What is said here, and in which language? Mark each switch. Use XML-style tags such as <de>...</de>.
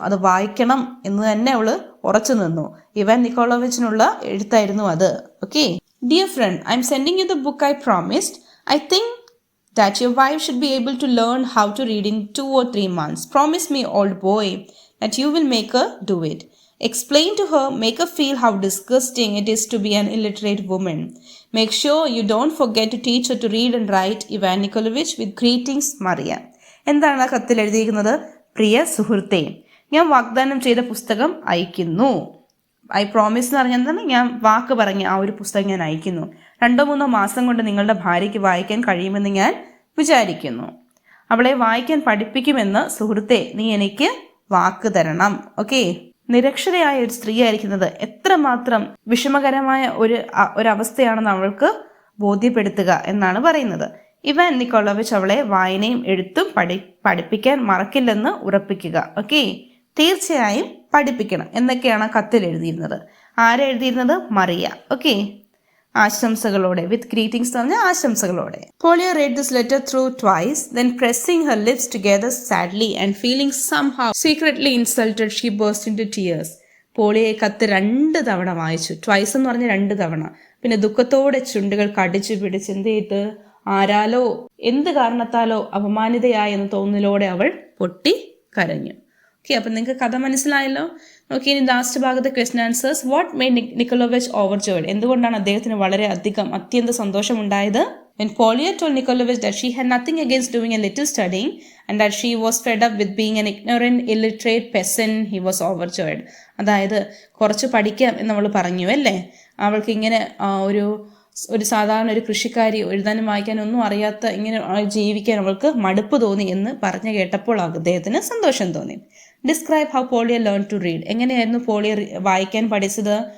<ml>അത് വായിക്കണം എന്ന് തന്നെ അവൾ ഉറച്ചു നിന്നു. ഇവാൻ നിക്കോളോവിച്ചിനുള്ള എഴുത്തായിരുന്നു അത്.</ml> <en>Okay, dear friend, I am sending you the book I promised. I think that your wife should be able to learn how to read in 2 or 3 months. Promise me, old boy, that you will make her do it. Explain to her, make her feel how disgusting it is to be an illiterate woman. Make sure you don't forget to teach her to read and write. Ivan Nikolaevich, with greetings, Maria.</en> <ml>എന്താണ് ആ കത്തിൽ എഴുതിയിരിക്കുന്നത്? പ്രിയ സുഹൃത്തേ, ഞാൻ വാഗ്ദാനം ചെയ്ത പുസ്തകം അയക്കുന്നു.</ml> <en>I promise</en> <ml>എന്ന് പറഞ്ഞാൽ എന്താണ്, ഞാൻ വാക്ക് പറഞ്ഞ ആ ഒരു പുസ്തകം ഞാൻ അയക്കുന്നു. 2-3 മാസം കൊണ്ട് നിങ്ങളുടെ ഭാര്യയ്ക്ക് വായിക്കാൻ കഴിയുമെന്ന് ഞാൻ വിചാരിക്കുന്നു. അവളെ വായിക്കാൻ പഠിപ്പിക്കുമെന്ന് സുഹൃത്തെ നീ എനിക്ക് വാക്ക് തരണം. ഓക്കെ, നിരക്ഷരയായ ഒരു സ്ത്രീ ആയിരിക്കുന്നത് എത്രമാത്രം വിഷമകരമായ ഒരവസ്ഥയാണെന്ന് അവൾക്ക് ബോധ്യപ്പെടുത്തുക എന്നാണ് പറയുന്നത്. ഇവാൻ നിക്കോളോവിച്ച് അവളെ വായനയും എഴുത്തും പഠിപ്പിക്കാൻ മറക്കില്ലെന്ന് ഉറപ്പിക്കുക. ഓക്കെ, തീർച്ചയായും പഠിപ്പിക്കണം എന്നൊക്കെയാണ് കത്തിൽ എഴുതിയിരുന്നത്. ആരെ എഴുതിയിരുന്നത്? മറിയ. ഓക്കെ, ആശംസകളോടെ,</ml> <en>with greetings</en> <ml>എന്ന് പറഞ്ഞ ആശംസകളോടെ.</ml> <en>Polya read this letter through twice, then pressing her lips together sadly and feeling somehow secretly insulted, she burst into tears.</en> <ml>പോളിയ കത്ത് 2 തവണ വായിച്ചു. ട്വൈസ് എന്ന് പറഞ്ഞ 2 തവണ. പിന്നെ ദുഃഖത്തോടെ ചുണ്ടുകൾ കടിച്ചു പിടിച്ച് എന്ത് ചെയ്ത്, ആരാലോ എന്ത് കാരണത്താലോ അപമാനിതയായി എന്ന തോന്നലോടെ അവൾ പൊട്ടി കരഞ്ഞു. ഓക്കെ, അപ്പം നിങ്ങൾക്ക് കഥ മനസ്സിലായല്ലോ. നോക്കി, ഇനി ലാസ്റ്റ് ഭാഗത്ത് ക്വസ്റ്റ്യൻ ആൻസേഴ്സ്.</ml> <en>What made Nikolaevich overjoyed?</en> <ml>എന്തുകൊണ്ടാണ് അദ്ദേഹത്തിന് വളരെ അത്യന്ത സന്തോഷമുണ്ടായത്?</ml> <en>When Polya told Nikolaevich that she had nothing against doing a little studying and that she was fed up with being an ignorant, illiterate peasant, he was overjoyed.</en> <ml>അതായത് കുറച്ച് പഠിക്കാം എന്ന് അവൾ പറഞ്ഞു അല്ലേ. അവൾക്ക് ഇങ്ങനെ ഒരു സാധാരണ ഒരു കൃഷിക്കാരി, എഴുതാനും വായിക്കാനും ഒന്നും അറിയാത്ത ഇങ്ങനെ ജീവിക്കാൻ അവൾക്ക് മടുപ്പ് തോന്നി എന്ന് പറഞ്ഞു കേട്ടപ്പോൾ അദ്ദേഹത്തിന് സന്തോഷം തോന്നി.</ml> <en>Describe how Polya learn to read.</en> <ml>എങ്ങനെയായിരുന്നു പോളിയ വായിക്കാൻ പഠിച്ചത്?</ml>